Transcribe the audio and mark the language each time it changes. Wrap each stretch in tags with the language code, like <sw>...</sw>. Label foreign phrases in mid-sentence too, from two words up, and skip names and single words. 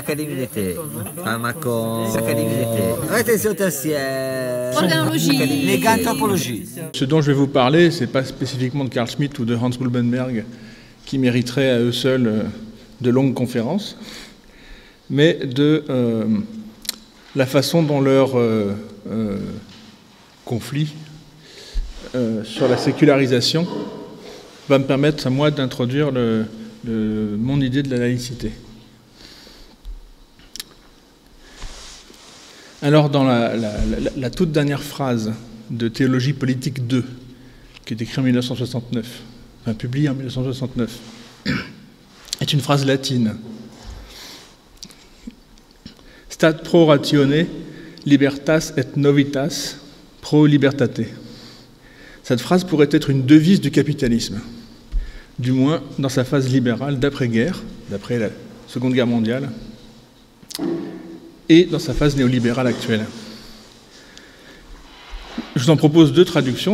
<fr>Sacchalinité, pharmacon, sacchalinité, rétention tertiaire, organologie, néganthropologie. Ce dont je vais vous parler, ce n'est pas spécifiquement de Carl Schmitt ou de Hans Blumenberg qui mériteraient à eux seuls de longues conférences, mais de la façon dont leur conflit sur la sécularisation va me permettre à moi d'introduire mon idée de la laïcité. Alors, dans la toute dernière phrase de Théologie politique 2, qui est écrite en 1969, enfin publiée en 1969, est une phrase latine.</fr> <la>Stat pro ratione, libertas et novitas pro libertate.</la> <fr>Cette phrase pourrait être une devise du capitalisme, du moins dans sa phase libérale d'après-guerre, d'après la Seconde Guerre mondiale, et dans sa phase néolibérale actuelle. Je vous en propose deux traductions.</fr>